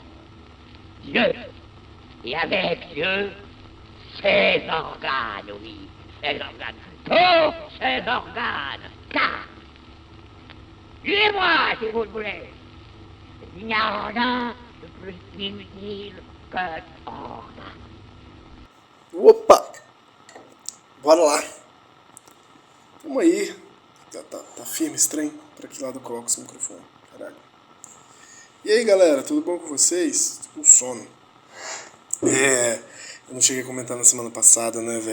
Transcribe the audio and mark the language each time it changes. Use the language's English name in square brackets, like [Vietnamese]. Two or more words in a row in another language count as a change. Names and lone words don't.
[French] Dieu, et avec Dieu, ses organes, oui, ses organes, tous ses organes, car, suivez-moi si vous le voulez, il n'y a rien de plus inutile que organe. [Portuguese] Opa! Bora lá! Tamo aí. Tá firme esse trem? Pra que lado eu coloco esse microfone? Caralho. E aí, galera, tudo bom com vocês? Tô com sono. Eu não cheguei a comentar na semana passada, né, velho?